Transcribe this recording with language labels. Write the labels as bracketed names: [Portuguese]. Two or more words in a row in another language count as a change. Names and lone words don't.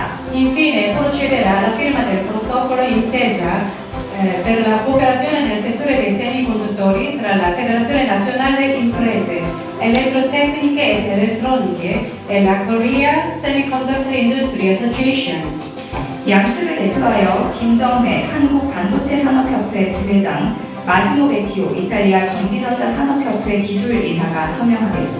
[Italian] Infine procederà alla firma del protocollo intesa per la cooperazione nel settore dei semiconduttori tra la Federazione Nazionale Imprese Elettrotecniche ed Elettroniche e la Korea Semiconductor Industry Association. [Korean] 양측을 대표하여 김정회 한국반도체산업협회 부회장, 마시모 베키오 이탈리아 전기전자산업협회 기술이사가 서명하겠습니다.